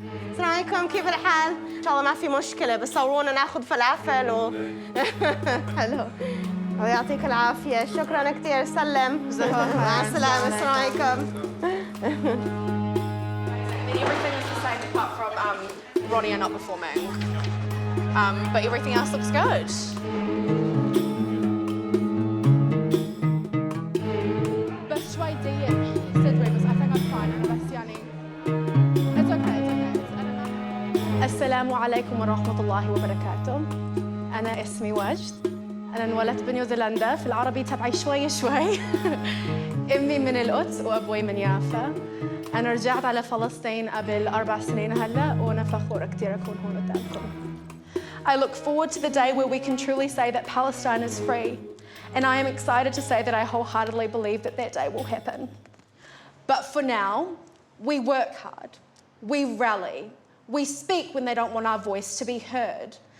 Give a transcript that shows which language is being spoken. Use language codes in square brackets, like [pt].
[ar] السلام عليكم، كيف الحال؟ إن شاء الله ما في مشكلة، بس صورونا ناخذ فلافل و حلو. الله يعطيك العافية، شكراً كثير، سلم. مع السلامة، السلام عليكم. [en] Everything is the same apart from Ronnie are not performing. But everything else looks good. [ar] بس شوي ضيق صدري، بس [en] I think I'm fine. [ar] أنا بس يعني [en] it's okay. [ar] السلام عليكم ورحمة الله وبركاته. أنا اسمي وجد. أنا انولدت بنيوزيلندا، في العربي تبعي شوي شوي. أمي من القدس وأبوي من يافا. أنا رجعت على فلسطين قبل 4 سنين هلا، وأنا فخورة كثير أكون هون قدامكم. [en] I look forward to the day where we can truly say that Palestine is free, and I am excited to say that I wholeheartedly believe that that day will happen. But for now, we work hard, we rally, we speak when they don't want our voice to be heard.